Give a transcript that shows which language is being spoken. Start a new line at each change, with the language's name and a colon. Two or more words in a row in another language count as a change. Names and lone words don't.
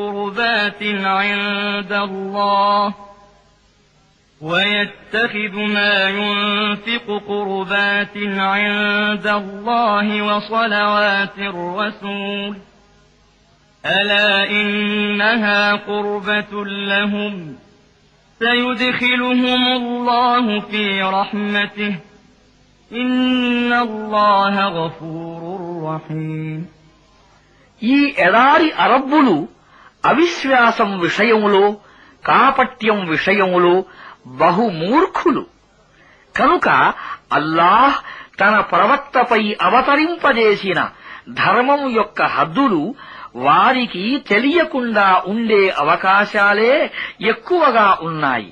Arabic: قربات عند الله وصلوات الرسول ألا إنها قربة لهم سيدخلهم الله في رحمته إن الله غفور رحيم.
Telugu: ఈ ఎడారి అరబ్బులు అవిశ్వాసం విషయములో, కాపట్యం విషయములో బహుమూర్ఖులు. కనుక అల్లాహ్ తన ప్రవక్తపై అవతరింపజేసిన ధర్మం యొక్క హద్దులు వారికి తెలియకుండా ఉండే అవకాశాలే ఎక్కువగా ఉన్నాయి.